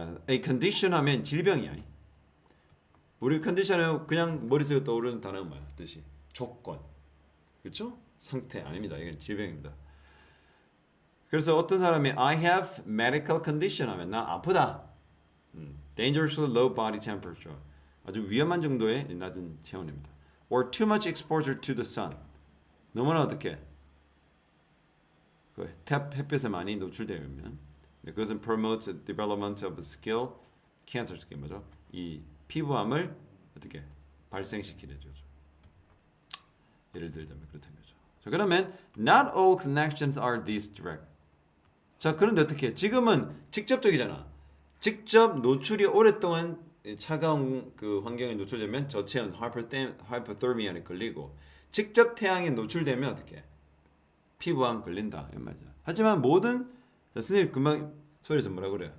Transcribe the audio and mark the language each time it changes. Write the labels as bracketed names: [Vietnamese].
[English] A condition [Korean] 하면 질병이야. 우리 컨디션에 그냥 머릿속에 떠오르는 단어는 뭐야? 뜻이 조건. 그렇죠? 상태 아닙니다. 이건 질병입니다. 그래서 어떤 사람이 [English] I have medical condition [Korean] 하면 나 아프다. [English] Dangerously low body temperature. [Korean] 아주 위험한 정도의 낮은 체온입니다. [English] Or too much exposure to the sun. [Korean] 너무나 어떻게? 그 햇볕에 많이 노출되면 그것은 [English] promotes the development of skill cancer [Korean] 스킨 뭐죠? 이 피부암을 어떻게 발생시키는 거죠. 예를 들자면 그렇다는 거죠. 자, 그러면 [English] not all connections are this direct. [Korean] 자, 그런데 어떻게? 지금은 직접적이잖아. 직접 노출이 오랫동안 차가운 그 환경에 노출되면 저체온 hypothermia에 걸리고 직접 태양에 노출되면 어떻게? 피부암 걸린다 이 말이죠. 하지만 모든 선생님 금방 소리에서 뭐라 그래요?